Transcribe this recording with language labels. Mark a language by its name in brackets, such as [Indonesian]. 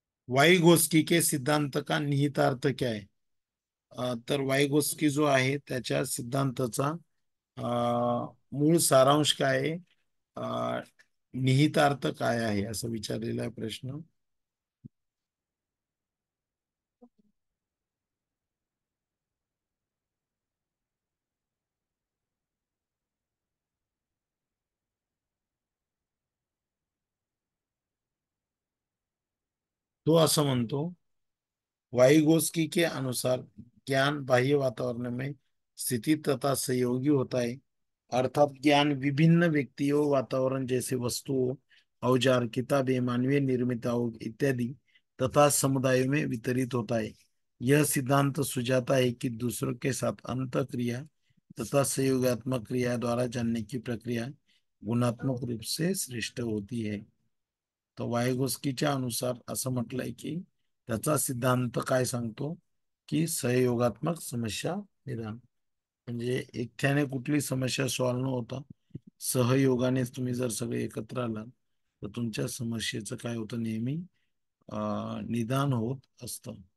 [Hindi] Vygotsky के सिद्धांत का निहितार्थ क्या है? [Marathi] तर वाइगोस्की जो आहे त्याच्या सिद्धांताचा मूळ सारांश काय आहे, निहितार्थ काय आहे, असं विचारलेला आहे प्रश्न. तो असं म्हणतो, [Hindi] वाइगोस्की के अनुसार ज्ञान बाह्य वातावरण में स्थिति तथा सहयोगी होता है. अर्थात ज्ञान विभिन्न व्यक्तियों, वातावरण जैसे वस्तुओं, औजार, किताबें, मानवीय निर्मिताओं इत्यादि तथा समुदायों में वितरित होता है. यह सिद्धांत सुझाता है कि दूसरों के साथ अंतः क्रिया तथा सहयोगात्मक क्रिया द्वारा जानने की प्रक्रिया गुणात्मक रूप से श्रेष्ठ होती है. [Marathi] तो वायगोस्कीच्या अनुसार असं म्हटलंय की त्याचा सिद्धांत काय सांगतो की सहयोगात्मक समस्या निदान, म्हणजे एकट्याने कुठली समस्या सॉल्व्ह न होता सहयोगानेच तुम्ही जर सगळे एकत्र आलात तर तुमच्या समस्येचं काय होतं, नेहमी निदान होत असतं.